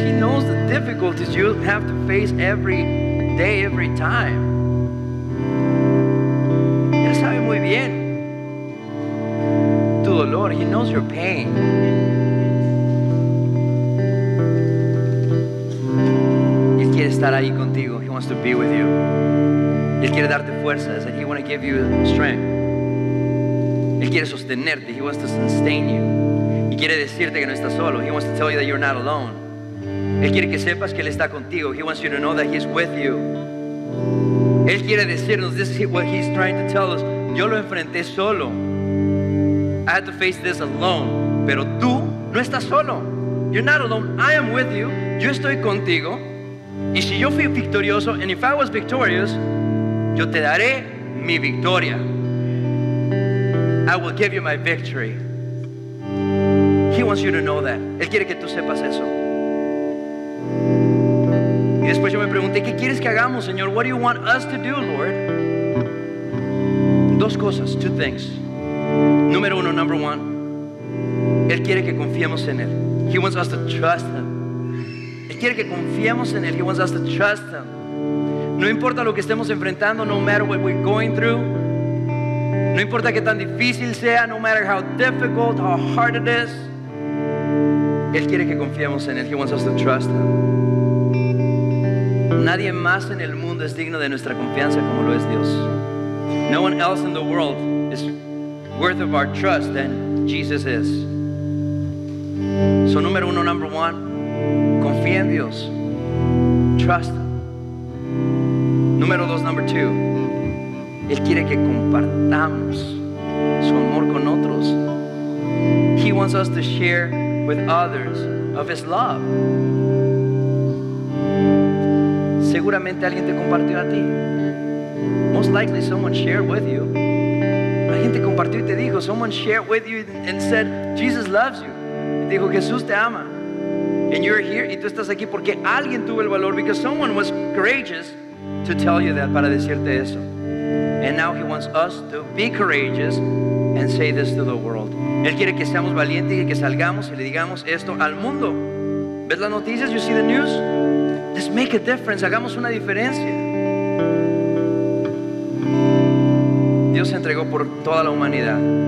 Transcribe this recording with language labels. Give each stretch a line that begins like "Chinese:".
English: He knows the difficulties you have to face every day, every time.
Spanish: Él sabe muy bien tu dolor.
English: He knows your pain.
Spanish: Él quiere estar ahí contigo.
English: He wants to be with you.
Spanish: Él quiere darte fuerzas.
English: And He wants to give you strength.
Spanish: Él quiere sostenerte.
English: He wants to sustain you.
Spanish: Y quiere decirte que no estás solo.
English: He wants to tell you that you're not alone.
Spanish: Él quiere que sepas que Él está contigo.
English: He wants you to know that He's with you.
Spanish: Él quiere decirnos,
English: this is what He's trying to tell us.
Spanish: Yo lo enfrenté solo.
English: I had to face this alone.
Spanish: Pero tú no estás solo.
English: You're not alone. I am with you.
Spanish: Yo estoy contigo. Y si yo fui victorioso,
English: and if I was victorious,
Spanish: yo te daré mi victoria.
English: I will give you my victory. He wants you to know that.
Spanish: Él quiere que tú sepas eso. Y después yo me pregunté, ¿qué quieres que hagamos, Señor?
English: What do you want us to do, Lord?
Spanish: Dos cosas,
English: two things.
Spanish: Número uno,
English: number one.
Spanish: Él quiere que confiemos en Él.
English: He wants us to trust Him.
Spanish: Él quiere que confiemos en Él.
English: He wants us to trust Him.
Spanish: No importa lo que estemos enfrentando,
English: no matter what we're going through.
Spanish: No importa qué tan difícil sea,
English: no matter how difficult, how hard it is.
Spanish: Él quiere que confiemos en Él.
English: He wants us to trust Him.
Spanish: Nadie más en el mundo es digno de nuestra confianza como lo es Dios.
English: No one else in the world is worth of our trust than Jesus is. So
Spanish: número uno,
English: number one,
Spanish: confía en Dios.
English: Trust Him.
Spanish: Número dos,
English: number two,
Spanish: Él quiere que compartamos su amor con otros.
English: He wants us to share with others of His love.
Spanish: Seguramente alguien te compartió a ti.
English: Most likely someone shared with you.
Spanish: Alguien te compartió y te dijo,
English: someone shared with you and said, Jesus loves you.
Spanish: Y te dijo, Jesús te ama.
English: And you're here,
Spanish: y tú estás aquí porque alguien tuvo el valor,
English: because someone was courageous to tell you that,
Spanish: para decirte eso.
English: And now He wants us to be courageous and say this to the world.
Spanish: Él quiere que seamos valientes y que salgamos y le digamos esto al mundo. ¿Ves las noticias?
English: You see the news? Let's make a difference.
Spanish: Hagamos una diferencia. Dios se entregó por toda la humanidad.